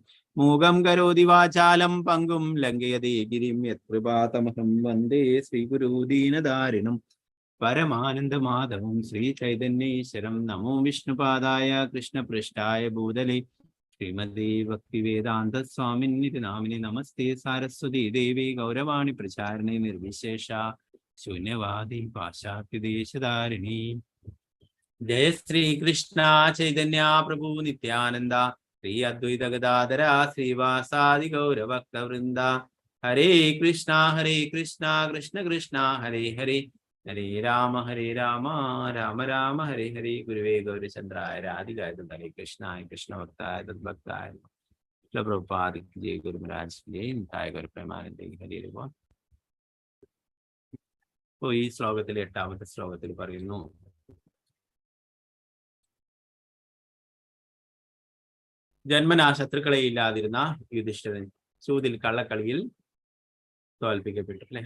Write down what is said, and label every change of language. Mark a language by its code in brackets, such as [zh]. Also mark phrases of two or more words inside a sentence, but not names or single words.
[sa] मूकं करोति वाचालं पङ्कुं लङ्घयते गिरिं यत्कृपातमहं वन्दे श्रीगुरु दीनदारिणं परमानन्दमाधवं श्री चैतन्येश्वरं. नमो विष्णुपादाय कृष्णपृष्ठाय भूतले श्रीमदे भक्तिवेदान्त स्वामिन्निति नामिनि. नमस्ते सारस्वति देवि गौरवाणि प्रचारिणि निर्विशेष शून्यवादि पाश्चात्यदेशधारिणि. जय श्री कृष्ण चैतन्य प्रभु नित्यानंद श्री अद्वैत गदाधर श्रीवासादि गौर भक्त वृंद हरे कृष्णा कृष्ण कृष्ण हरे हरे हरे राम राम राम हरे हरे गुरुवे गौरचंद्राय राधिकाय हरे कृष्णाय कृष्ण भक्ताय तद्भक्ताय प्रभुपाद जय गुरु महाराज जय निताय गुरु प्रेमानंद हरे हरे। [ml] അപ്പോൾ ഈ ശ്ലോകത്തിൽ 8ാമത്തെ ശ്ലോകത്തിൽ പറയുന്നു, ജന്മനാ ശത്രുക്കളെ ഇല്ലാതിരുന്ന യുധിഷ്ഠിരൻ ചൂതിൽ കള്ളക്കളിയിൽ തോൽപ്പിക്കപ്പെട്ടു അല്ലെ.